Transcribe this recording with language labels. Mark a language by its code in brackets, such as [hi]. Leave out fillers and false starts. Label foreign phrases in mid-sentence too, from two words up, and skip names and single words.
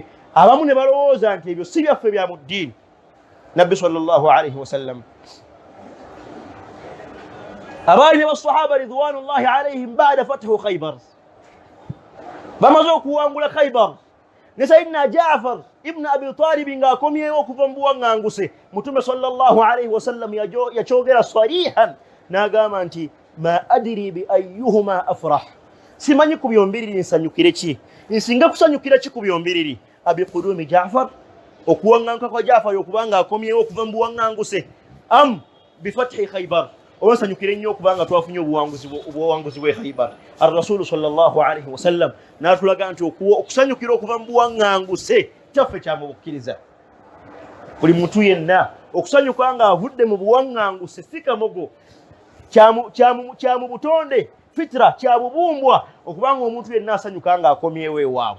[lg] Abamu ne balowooza nti ebyo si byaffe bya mu ddiini. Nabbi [ar] صلى الله عليه وسلم [lg] abaali ne basahaba [ar] رضوان الله عليهم بعد فتح خيبر, [lg] bamaze okuwangula Khaybar, ne Sayyidina Jaafar ibn Abi Talib ng'akomyewo okuva mu buwaŋŋanguse, Mutume [ar] صلى الله عليه وسلم [lg] yakyogera sarihan n'agamba nti [ar] ما أدري بأيهما أفرح, [lg] simanyi ku byombiriri nsanyukire ki, nsinga kusanyukira ki ku byombiriri, [ar] أبقدوم جعفر, [lg] okuwaŋŋanguka kwa Jaafar okuba ng'akomyewo okuva mu buwaŋŋanguse, [ar] أم بفتح خيبر, [lg] oba nsanyukire nnyo okuba nga twafunye obuwanguzi bw'e Khaybar. [ar] الرسول صلى الله عليه وسلم [lg] n'atulaga nti okusanyukira okuva mu buwaŋŋanguse kyaffe kya mu bukkiriza. Buli muntu yenna okusanyuka ng'avudde mu buwaŋŋanguse si kamogo, kya mu butonde, fitra, kya bubumbwa okubanga omuntu yenna asanyuka ng'akomyewo ewaabwe.